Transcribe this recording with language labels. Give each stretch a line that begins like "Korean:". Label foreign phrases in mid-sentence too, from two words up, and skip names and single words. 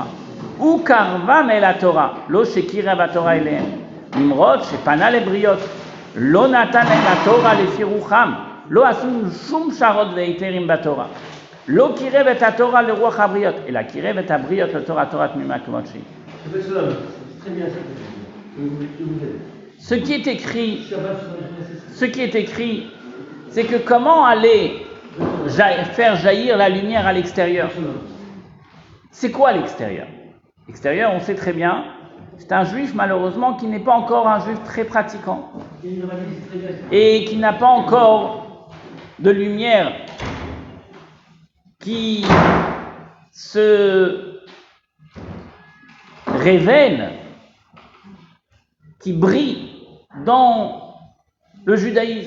Hebrew: הוא קרבם אל התורה, לא שקירב התורה אליהם. למרות שפנה לבריות, לא נתן להם התורה לפי רוחם, לא עשו שום שרות והיתרים בתורה. לא קירב את התורה לרוח הבריות, אלא קירב את הבריות לתורה, תורה תמימה כמות שהיא.
French: Ce qui est écrit, c'est que comment aller faire jaillir la lumière à l'extérieur. C'est quoi l'extérieur? L'extérieur, on sait très bien, c'est un juif malheureusement qui n'est pas encore un juif très pratiquant et qui n'a pas encore de lumière qui se révèle, qui brille dans le judaïsme.